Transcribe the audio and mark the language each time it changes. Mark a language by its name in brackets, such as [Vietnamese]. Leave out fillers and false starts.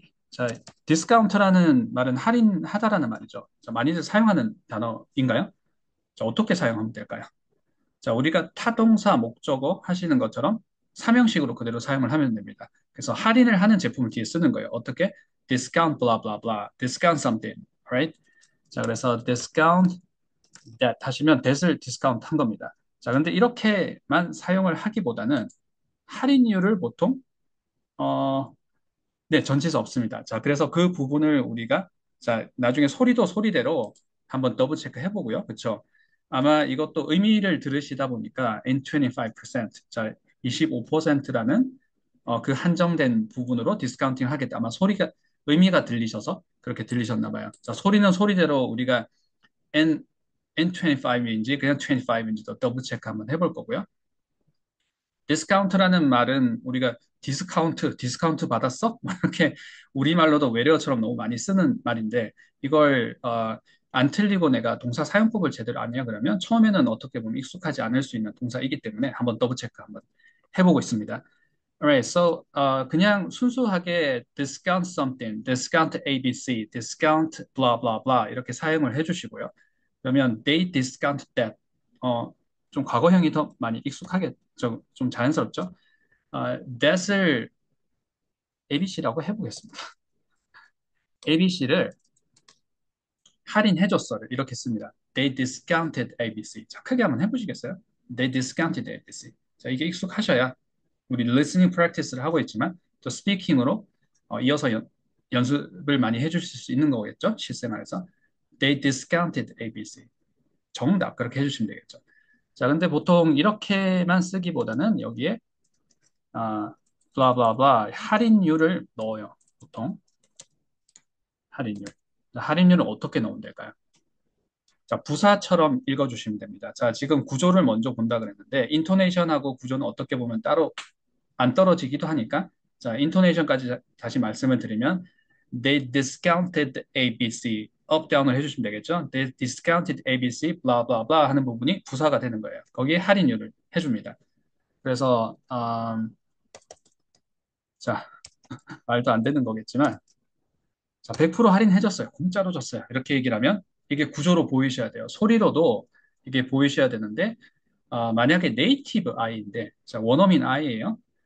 [Korean] 자, discount라는 말은 할인하다라는 말이죠. 자, 많이들 사용하는 단어인가요? 자, 어떻게 사용하면 될까요? 자, 우리가 타동사 목적어 하시는 것처럼 삼형식으로 그대로 사용을 하면 됩니다. 그래서 할인을 하는 제품을 뒤에 쓰는 거예요. 어떻게? [English] discount blah blah blah, discount something, right? [Korean] 자, 그래서 discount that 하시면 that을 discount 한 겁니다. 자, 근데 이렇게만 사용을 하기보다는 할인율을 보통 네, 전치사 없습니다. 자, 그래서 그 부분을 우리가 자, 나중에 소리도 소리대로 한번 더블 체크 해보고요. 그렇죠? 아마 이것도 의미를 들으시다 보니까 N25%, 자, 25%라는 그 한정된 부분으로 디스카운팅 하겠다. 아마 소리가 의미가 들리셔서 그렇게 들리셨나 봐요. 자, 소리는 소리대로 우리가 N25인지 그냥 25인지도 더블 체크 한번 해볼 거고요. 디스카운트라는 말은 우리가 디스카운트 받았어? 뭐 이렇게 우리말로도 외래어처럼 너무 많이 쓰는 말인데 이걸 안 틀리고 내가 동사 사용법을 제대로 안 해요 그러면 처음에는 어떻게 보면 익숙하지 않을 수 있는 동사이기 때문에 한번 더블 체크 한번 해보고 있습니다. [English] Alright, so [Korean] 그냥 순수하게 [English] discount something, discount ABC, discount blah blah blah [Korean] 이렇게 사용을 해주시고요. 그러면 [English] they discount that [Korean] 좀 과거형이 더 많이 익숙하겠죠. 좀 자연스럽죠. that을 ABC라고 해보겠습니다. ABC를 할인해줬어를 이렇게 씁니다. [English] They discounted ABC. [Korean] 자, 크게 한번 해보시겠어요? [English] They discounted ABC. [Korean] 자, 이게 익숙하셔야 우리 listening practice를 하고 있지만 또 스피킹으로 이어서 연습을 많이 해주실 수 있는 거겠죠? 실생활에서. [English] They discounted ABC. [Korean] 정답 그렇게 해주시면 되겠죠. 자, 근데 보통 이렇게만 쓰기보다는 여기에 blah blah blah 할인율을 넣어요. 보통 할인율. 자, 할인율은 어떻게 넣으면 될까요? 자, 부사처럼 읽어주시면 됩니다. 자, 지금 구조를 먼저 본다 그랬는데 인토네이션하고 구조는 어떻게 보면 따로 안 떨어지기도 하니까 자, 인토네이션까지 다시 말씀을 드리면 [English] They discounted ABC [Korean] 업 다운을 해주시면 되겠죠. [English] They discounted ABC blah blah blah [Korean] 하는 부분이 부사가 되는 거예요. 거기에 할인율을 해줍니다. 그래서 자, 말도 안 되는 거겠지만 자, 100% 할인해줬어요. 공짜로 줬어요. 이렇게 얘기를 하면 이게 구조로 보이셔야 돼요. 소리로도 이게 보이셔야 되는데 만약에 네이티브 I인데 자, 원어민 I예요.